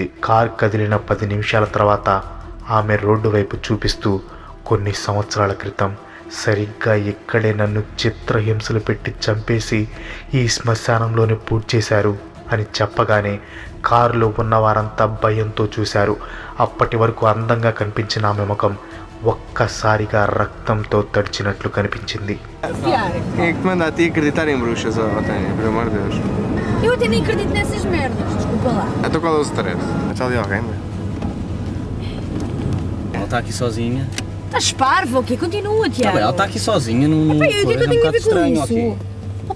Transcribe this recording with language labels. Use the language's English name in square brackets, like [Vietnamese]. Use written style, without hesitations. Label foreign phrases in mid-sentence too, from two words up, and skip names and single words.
[Telugu] కారు కదిలిన 10 నిమిషాల తర్వాత ఆమె రోడ్డు వైపు చూపిస్తూ కొన్ని సంవత్సరాల క్రితం సరిగ్గా ఇక్కడే నన్ను చిత్రహింసలు పెట్టి చంపేసి ఈ శ్మశానంలోనే పూర్తి చేశారు అని చెప్పగానే కారులో ఉన్న వారంతా భయంతో చూశారు. అప్పటి వరకు అందంగా కనిపించిన ఆమె ముఖం ఒక్కసారిగా రక్తంతో తడిచినట్లు కనిపించింది. [Portuguese] Quem é que te manda a ti acreditar em bruxas, Otávio? Pelo amor de Deus. Eu até nem acredito nessas merdas, desculpa lá. Então qual é o stress? Está ali alguém, não é? Ela está aqui sozinha. Estás parvo, ok? Continua, Tá Tiago. bem, ela está aqui sozinha, não. Opa, e o que é que eu tenho a ver com